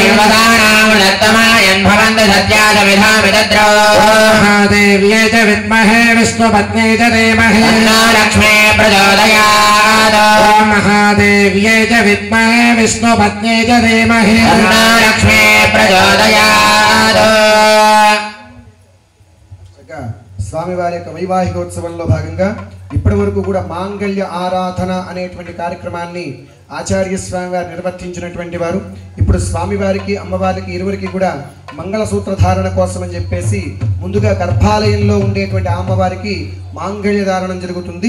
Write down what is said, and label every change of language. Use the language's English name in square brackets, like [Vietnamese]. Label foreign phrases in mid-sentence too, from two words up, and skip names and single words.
[Sanskrit] दत्तमायन् भवन्तु सत्यादविधामि तद्रो महादेव्यै च विद्महे विष्णुपत्न्यै च धीमहि तन्नो लक्ष्मी प्रचोदयात् महादेव्यै च विद्महे विष्णुपत्न्यै च धीमहि तन्नो लक्ष्मी प्रचोदयात् [Telugu] స్వామివారి యొక్క వైవాహికోత్సవంలో భాగంగా ఇప్పటి వరకు కూడా మాంగళ్య ఆరాధన అనేటువంటి కార్యక్రమాన్ని ఆచార్య స్వామి వారు నిర్వర్తించినటువంటి వారు ఇప్పుడు స్వామివారికి అమ్మవారికి ఇరువురికి కూడా మంగళసూత్ర ధారణ కోసం అని చెప్పేసి ముందుగా గర్భాలయంలో ఉండేటువంటి అమ్మవారికి మాంగళ్య ధారణం జరుగుతుంది.